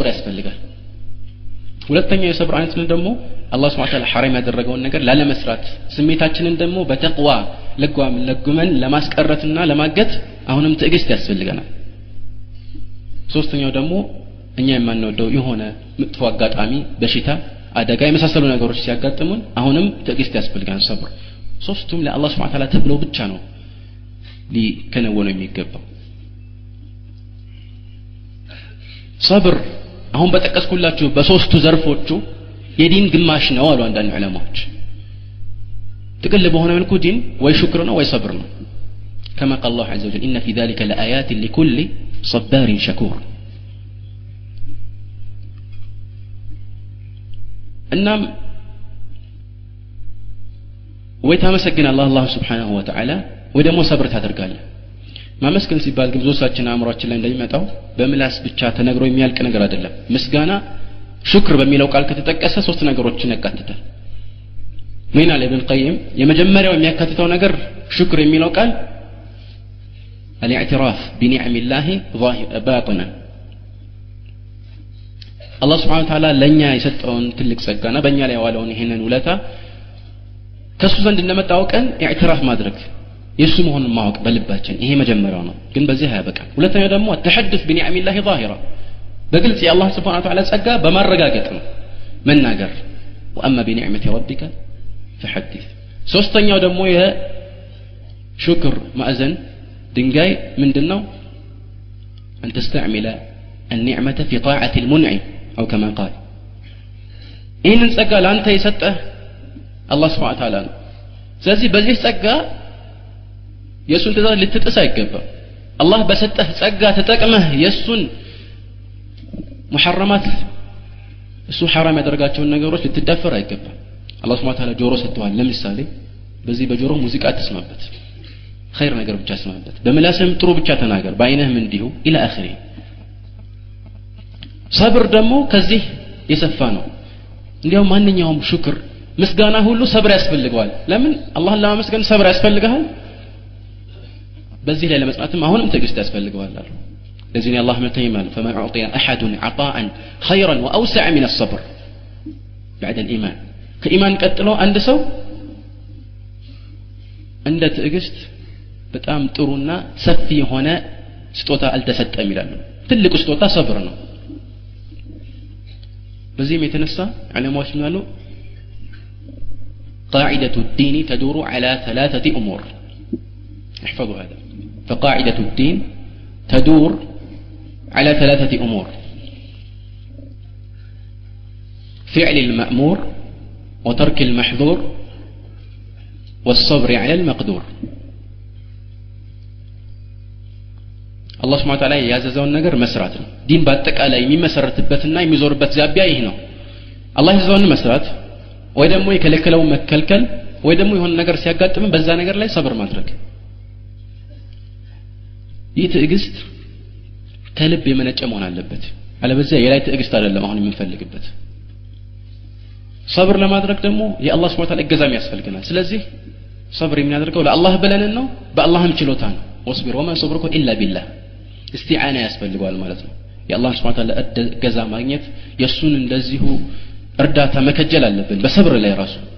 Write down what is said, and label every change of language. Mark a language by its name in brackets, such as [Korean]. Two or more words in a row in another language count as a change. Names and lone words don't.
[Amharic] ያስፈልጋል ሁለተኛው የሰብር አይነት ነው ደግሞ አላህ [Arabic] سبحانه وتعالى [Amharic] ሐራም ያደረገውን ነገር ላለመስራት ስሜታችንን ደግሞ በተቅዋ ለጉመን ለማስቀረትና ለማገት አሁንም ትዕግስት ያስፈልገናል ሶስተኛው ደግሞ እኛ የማንወደው የሆነ መጥፎ አጋጣሚ በሽታ አደጋ የመሳሰሉ ነገሮች ሲያጋጥሙን አሁንም ትዕግስት ያስፈልገናል ሰብር ሶስቱም ለአላህ [Arabic] سبحانه وتعالى [Amharic] ተብሎ ብቻ ነው ሊከናወኑ የሚገባው ሰብር አሁን በተቀስኩላችሁ በሶስቱ ዘርፎቹ የዲን ግማሽ ነው አሉ አንዳንድ ዑለማዎች ጥቅል በሆነ መልኩ ዲን ወይ ሽክር ነው ወይ ሰብር ነው [Arabic] كما قال الله عز وجل إن في ذلك لآيات لكل صبار شكور [Amharic] እናም ወይ ታመሰግናለህ አላህ [Arabic] سبحانه وتعالى [Amharic] ወይ ደግሞ ሰብር ታደርጋለህ ማመስገን ሲባል ግን ብዙዎቻችን አእምሮአችን ላይ እንደሚመጣው በምላስ ብቻ ተነግሮ የሚያልቅ ነገር አይደለም ምስጋና ሽክር በሚለው ቃል ከተጠቀሰ ሶስት ነገሮችን ያካትታል ምን አለ ኢብኑ ቀይም የመጀመሪያው የሚያካትተው ነገር ሽክር የሚለው ቃል [Arabic] الاعتراف بنعم الله باطنا الله سبحانه وتعالى [Amharic] ለኛ የሰጠውን ትልቅ ጸጋና በእኛ ላይ ያዋለውን ይሄንን ውለታ ከሱ ዘንድ እንደመጣውቀን ኢዕትራፍ ማድረግ የሱ መሆኑን ማወቅ በልባችን ይሄ መጀመሪያው ነው ግን በዚህ ያበቃል ሁለተኛው ደግሞ [Arabic] التحدث بنعم الله ظاهرا [Amharic] በግልጽ የአላህ [Arabic] سبحانه وتعالى [Amharic] ጸጋ በማረጋገጥ ነው መናገር [Arabic] واما بنعمه ربك فحدث [Amharic] ሶስተኛው ደግሞ የሽክር ማዕዘን ድንጋይ ምንድነው [Arabic] أن تستعمل النعمة في طاعة المنعم أو كما قال إن [Amharic] ጸጋ ላንተ የሰጠህ አላህ [Arabic] سبحانه وتعالى [Amharic] ነው ስለዚህ በዚህ ጸጋ የሱን ትእዛዝ ልትጥስ አይገባም አላህ በሰጠህ ጸጋ ተጠቅመህ የሱን ሙሐረማት እሱ حرام ያደረጋቸውን ነገሮች ልትደፈር አይገባም አላህ [Arabic] سبحانه وتعالى [Amharic] ጆሮ ሰጥቷል ለምሳሌ በዚህ በጆሮ ሙዚቃ ተስማበት خير ነገር ብቻ ተስማበት በመላስም ጥሩ ብቻ ተናገር በአይነህም እንዲሁ [Arabic] الى اخره [Amharic] ሰብር ደግሞ ከዚህ የሰፋ ነው እንዲያው ማንኛውም ሽክር ምስጋና ሁሉ ሰብር ያስፈልገዋል ለምን አላህን ለማመስገን ሰብር ያስፈልጋል በዚህ ላይ ለመጽናትም አሁንም ትዕግስት ያስፈልገዋል አሉ ለዚህ ነው አላህ መተይም አለ [Arabic] فما اعطي احد عطاء خيرا واوسع من الصبر بعد الايمان [Amharic] ከኢማን ቀጥሎ አንድ ሰው እንደ ትዕግስት በጣም ጥሩና ሰፊ የሆነ ስጦታ አልተሰጠም ይላሉ ትልቁ ስጦታ ሰብር ነው በዚህም የተነሳ ዓለማዎች ምናሉ [Arabic] قاعدة الدين تدور على ثلاثة أمور احفظوا هذا فقاعدة الدين تدور على ثلاثة أمور فعل المأمور وترك المحظور والصبر على المقدور الله سبحانه وتعالى [Amharic] ያዘዘውን ነገር መስራት ነው ዲን በአጠቃላይ የሚመሰረትበትና የሚዞርበት ዛቢያ ይሄ ነው አላህ ያዘዘውን መስራት ወይ ደግሞ የከለከለው መከልከል ወይ ደግሞ የሆነ ነገር ሲያጋጥም በዛ ነገር ላይ ሰብር ማድረግ ይህ ትዕግስት ከልብ የመነጨ መሆን አለበት አለበለዚያ የላይ ትዕግስት አይደለም አሁን የምንፈልግበት ሰብር ለማድረግ ደግሞ የአላህ [Arabic] سبحانه وتعالى [Amharic] እገዛም ያስፈልገናል ስለዚህ ሰብር የሚያደርገው ለአላህ ብለን ነው በአላህም ችሎታ ነው [Arabic] واصبر وما صبرك إلا بالله [Amharic] እስቲዓና ያስፈልጋል ማለት ነው የአላህ [Arabic] سبحانه وتعالى [Amharic] እገዛ ማግኘት የሱን እንደዚሁ እርዳታ መከጀል አለብን በሰብር ላይ ራሱ